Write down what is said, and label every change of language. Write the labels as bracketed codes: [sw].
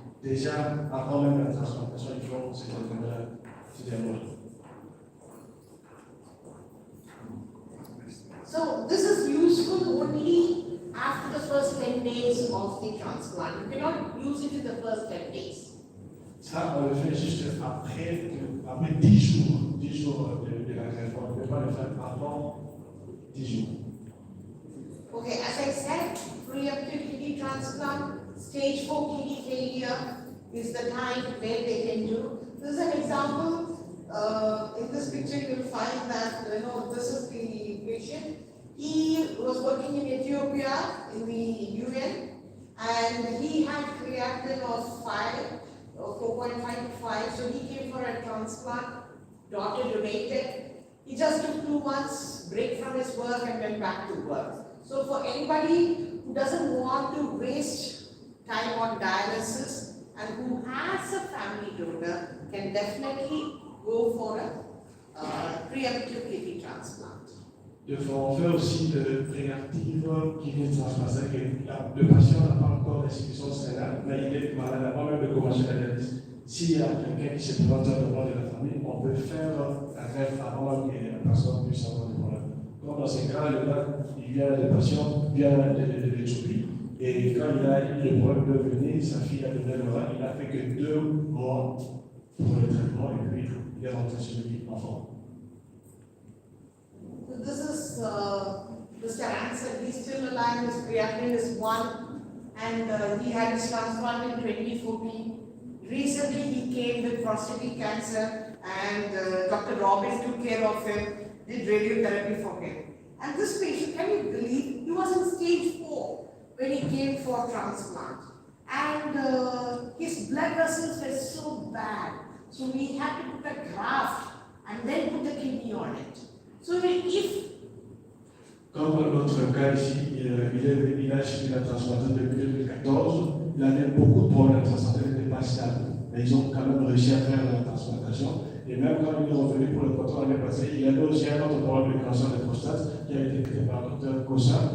[fr] Déjà, avant même la transplantation, ils font cette diagnostic. [en] So this is useful only after the first 10 days of the transplant. You cannot use it in the first 10 days. [fr] Ça, on le fait juste après 10 jours de la greffe. On ne peut pas le faire avant 10 jours. [en] Okay, as I said, preemptive kidney transplant, stage 4 kidney failure is the time where they can do. This is an example. In this picture, you will find that this is the patient. He was working in Ethiopia in the UN, and he had creatinine of 4.5 to 5. So he came for a transplant. Daughter donated. He just took 2 months break from his work and went back to work. So for anybody who doesn't want to waste time on dialysis and who has a family donor can definitely go for a preemptive kidney transplant. [fr] On fait aussi de préemptive kidney transplant. Le patient n'a pas encore d'insuffisance rénale, mais il est malade avant même de commencer la dialyse. S'il y a quelqu'un qui se présente devant de la famille, on peut faire la greffe avant même que la personne puisse avoir des problèmes. Comme dans ces cas, le patient vient de l'Éthiopie, et quand il a eu le problème de venir, sa fille a donné le rein, il n'a fait que 2 mois pour le traitement, et puis il est rentré chez lui en forme. [en] So this is Mr. Ansel. He's still alive. His creatinine is 1, and he had his transplant in 2014. Recently, he came with prostatic cancer, and Dr. Robin took care of him, did radiotherapy for him. And this patient, can you believe, he was in stage 4 when he came for transplant. And his blood vessels were so bad, so we had to put a graft and then put the kidney on it. So if [fr] comme notre cas ici, il a suivi la transplantation depuis 2014, il avait beaucoup de problèmes de transplantation, il n'était pas stable. Mais ils ont quand même réussi à faire la transplantation. Et même quand il est revenu pour le contrôle l'année passée, il avait aussi un autre problème de cancer de prostate qui a été traité par le docteur Kossa.